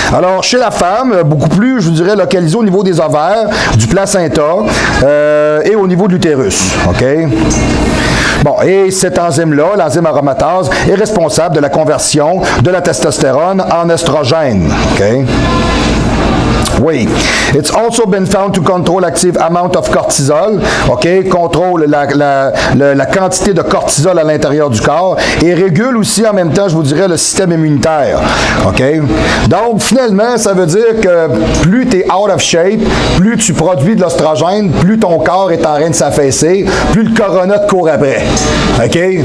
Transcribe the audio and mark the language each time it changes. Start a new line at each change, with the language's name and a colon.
French: Alors, chez la femme, beaucoup plus, je vous dirais, localisé au niveau des ovaires, du placenta et au niveau de l'utérus, OK? Bon, et cet enzyme-là, l'enzyme aromatase, est responsable de la conversion de la testostérone en estrogène, OK? Oui.
English: It's also been found to control active amount of cortisol. OK?
French: Contrôle la quantité de cortisol à l'intérieur du corps et régule aussi en même temps, je vous dirais, le système immunitaire. OK? Donc, finalement, ça veut dire que plus tu es out of shape, plus tu produis de l'ostrogène, plus ton corps est en train de s'affaisser, plus le corona te court après. OK?